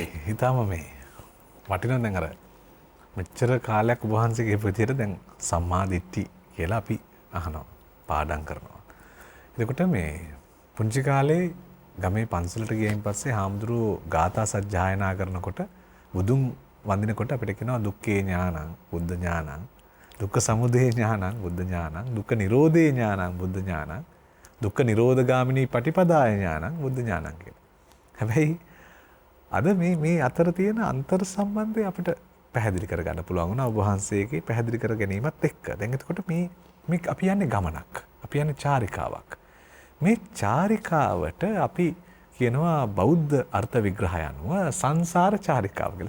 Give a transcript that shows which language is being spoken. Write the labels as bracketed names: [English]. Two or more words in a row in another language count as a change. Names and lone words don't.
[Sinhala] හිතාම මේ වටිනා දැන් අර මෙච්චර කාලයක් ඔබ වහන්සේ කියපු විදිහට දැන් සම්මා දිට්ඨි කියලා අපි අහනවා පාඩම් කරනවා. එතකොට මේ පුංචි කාලේ ගමේ පන්සලට ගියයින් පස්සේ හාමුදුරුවෝ ගාථා සජ්ජායනා කරනකොට බුදුන් වඳිනකොට අපිට කියනවා [Pali] දුක්ඛේ ඥානං බුද්ධ ඥානං දුක්ඛ සමුදය ඥානං බුද්ධ ඥානං දුක්ඛ නිරෝධේ ඥානං බුද්ධ ඥානං දුක්ඛ නිරෝධගාමිනී පටිපදාය ඥානං බුද්ධ ඥානං [Sinhala] කියලා. හැබැයි අද මේ අතර තියෙන අන්තර් සම්බන්ධය අපිට පැහැදිලි කරගන්න පුළුවන් වුණා ඔබ වහන්සේගේ පැහැදිලි කර ගැනීමත් එක්ක. දැන් එතකොට මේ අපි යන්නේ ගමනක්. අපි යන්නේ චාරිකාවක්. මේ චාරිකාවට අපි කියනවා බෞද්ධ අර්ථ විග්‍රහය අනුව සංසාර චාරිකාව කියලා.